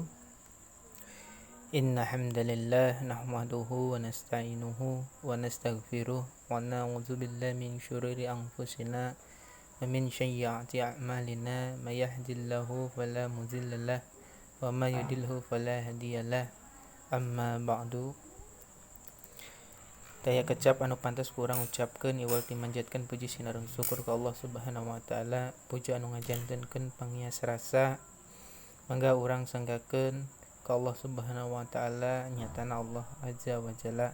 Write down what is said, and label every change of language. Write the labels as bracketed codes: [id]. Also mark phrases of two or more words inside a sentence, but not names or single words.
[ar] إن الحمد لله نحمده ونستعينه ونستغفره ونعوذ بالله من شرور أنفسنا ومن سيئات أعمالنا من يهده الله فلا مضل له ومن يضلل فلا هادي له. أما بعد. [su] Daya kecap anu pantas kurang ucapkeun iwal dimanjatkeun puji sinareng syukur ka Allah [ar] سبحانه وتعالى. [su] Puji anu ngajantenkeun pangias rasa mangga urang sanggakeun ka Allah [ar] سبحانه وتعالى [su] nyatana Allah [ar] عز وجل.